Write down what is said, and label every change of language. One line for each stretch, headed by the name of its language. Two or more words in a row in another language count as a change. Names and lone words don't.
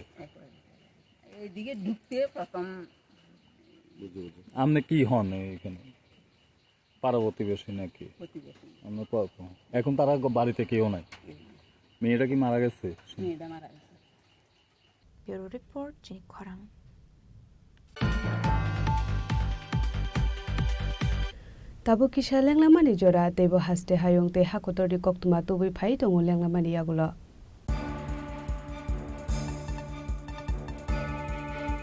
Bangla: এইদিকে ঢুকতে প্রথম আপনি কি হন এখানে পার্বতী বেশি নাকি আমরা এখন তারা বাড়িতে কেউ নাই মেয়েটা কি মারা গেছে মেয়েটা মারা গেছে ব্যুরো রিপোর্ট চিনি খরাং
Kok Borok: Tabu kisha lenglamani jora tebo haste hayong te hakotori koktuma tubi phai tongo lenglamani yagulo